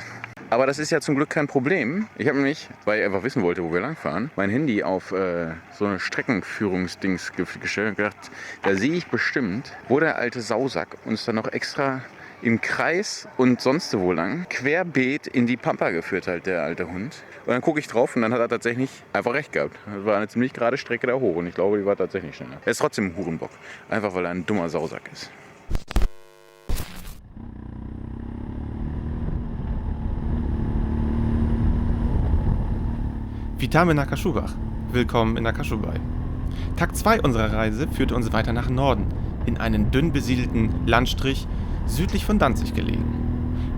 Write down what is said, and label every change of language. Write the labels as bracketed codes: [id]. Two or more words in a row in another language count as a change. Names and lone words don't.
[de] Aber das ist ja zum Glück kein Problem. Ich habe nämlich, weil ich einfach wissen wollte, wo wir langfahren, mein Handy auf so eine Streckenführungsdings gestellt und gedacht, da sehe ich bestimmt, wo der alte Sausack uns dann noch extra im Kreis und sonst wo lang querbeet in die Pampa geführt hat, der alte Hund. Und dann gucke ich drauf und dann hat er tatsächlich einfach recht gehabt. Das war eine ziemlich gerade Strecke da hoch und ich glaube, die war tatsächlich schneller. Er ist trotzdem ein Hurenbock, einfach weil er ein dummer Sausack ist. [pl] Witamy na Kaszubach. [de] Willkommen in der Kaschubai. Tag 2 unserer Reise führte uns weiter nach Norden, in einen dünn besiedelten Landstrich südlich von Danzig gelegen.